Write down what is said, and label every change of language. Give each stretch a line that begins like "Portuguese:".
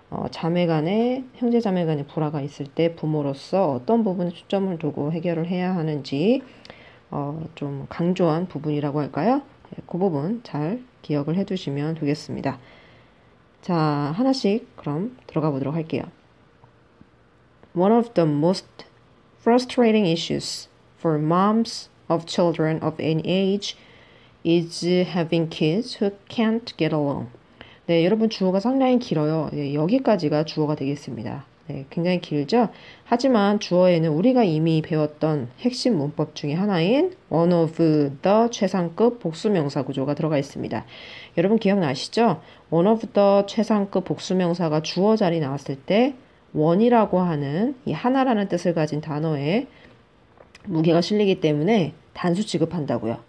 Korean: 자매 간에, 형제 자매 간에 불화가 있을 때 부모로서 어떤 부분에 초점을 두고 해결을 해야 하는지 좀 강조한 부분이라고 할까요? 네, 그 부분 잘 기억을 해두시면 되겠습니다. 자, 하나씩 그럼 들어가 보도록 할게요.
English: One of the most frustrating issues for moms of children of any age is having kids who can't get along.
Korean: 네, 여러분 주어가 상당히 길어요. 네, 여기까지가 주어가 되겠습니다. 네, 굉장히 길죠? 하지만 주어에는 우리가 이미 배웠던 핵심 문법 중에 하나인
English: one of the
Korean: 최상급 복수명사 구조가 들어가 있습니다. 여러분 기억나시죠?
English: one of the
Korean: 최상급 복수명사가 주어 자리 나왔을 때 one이라고 하는 이 하나라는 뜻을 가진 단어에 무게가 실리기 때문에 단수 취급한다고요.